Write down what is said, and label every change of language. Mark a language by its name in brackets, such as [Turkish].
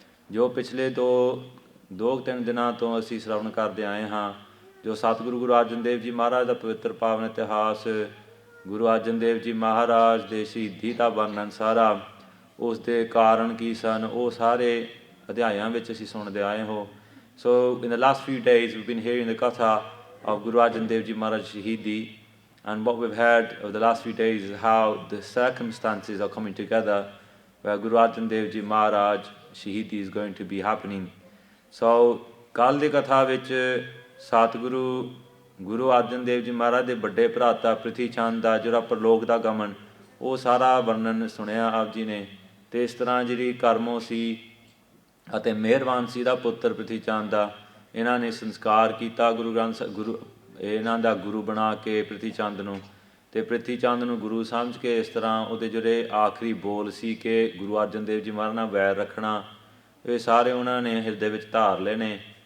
[Punjabi] ਜੋ ਪਿਛਲੇ 2-3 ਦਿਨਾਂ ਤੋਂ ਅਸੀਂ ਸ਼ਰਵਣ ਕਰਦੇ ਆਏ ਹਾਂ, ਜੋ ਸਤਿਗੁਰੂ ਗੁਰੂ ਅਰਜਨ ਦੇਵ ਜੀ ਮਹਾਰਾਜ ਦਾ ਪਵਿੱਤਰ ਪਾਵਨ ਇਤਿਹਾਸ, ਗੁਰੂ ਅਰਜਨ ਦੇਵ ਜੀ ਮਹਾਰਾਜ ਦੇ ਸ਼ਹੀਦੀ ਦਾ ਵਰਣਨ ਸਾਰਾ, ਉਸ ਦੇ ਕਾਰਨ ਕੀ ਸਨ, ਉਹ ਸਾਰੇ ਅਧਿਆਇਆਂ ਵਿੱਚ ਅਸੀਂ ਸੁਣਦੇ ਆਏ ਹੋ। [English] So in the last few days we've been hearing the Katha of Guru Arjun Dev Ji Maharaj Shaheedi, and what we've heard over the last few days is how the circumstances are coming together where Guru Arjun Dev Ji Maharaj Shaheedi is going to be happening. [Punjabi] So ਕੱਲ੍ਹ ਦੀ ਕਥਾ ਵਿੱਚ ਸਤਿਗੁਰੂ ਗੁਰੂ ਅਰਜਨ ਦੇਵ ਜੀ ਮਹਾਰਾਜ ਦੇ ਵੱਡੇ ਭਰਾਤਾ ਪ੍ਰਿਥੀ ਚੰਦ ਦਾ ਜਿਹੜਾ ਪ੍ਰਲੋਕ ਦਾ ਗਮਨ, ਉਹ ਸਾਰਾ ਵਰਣਨ ਸੁਣਿਆ ਆਪ ਜੀ ਨੇ। ਅਤੇ ਇਸ ਤਰ੍ਹਾਂ ਜਿਹੜੀ ਕਰਮੋ ਸੀ ਅਤੇ ਮਿਹਰਬਾਨ ਸੀ ਦਾ ਪੁੱਤਰ ਪ੍ਰਿਥੀ ਚੰਦ ਦਾ, ਇਹਨਾਂ ਨੇ ਸੰਸਕਾਰ ਕੀਤਾ ਇਹਨਾਂ ਦਾ ਗੁਰੂ ਬਣਾ ਕੇ ਪ੍ਰਿਥੀ ਚੰਦ ਨੂੰ, ਅਤੇ ਪ੍ਰਿਥੀ ਚੰਦ ਨੂੰ ਗੁਰੂ ਸਮਝ ਕੇ ਇਸ ਤਰ੍ਹਾਂ ਉਹਦੇ ਜਿਹੜੇ ਆਖਰੀ ਬੋਲ ਸੀ ਕਿ ਗੁਰੂ ਅਰਜਨ ਦੇਵ ਜੀ ਮਹਾਰਾਜ ਨਾਲ ਵੈਰ ਰੱਖਣਾ, ਇਹ ਸਾਰੇ ਉਹਨਾਂ ਨੇ ਹਿਰਦੇ ਵਿੱਚ ਧਾਰ ਲਏ ਨੇ।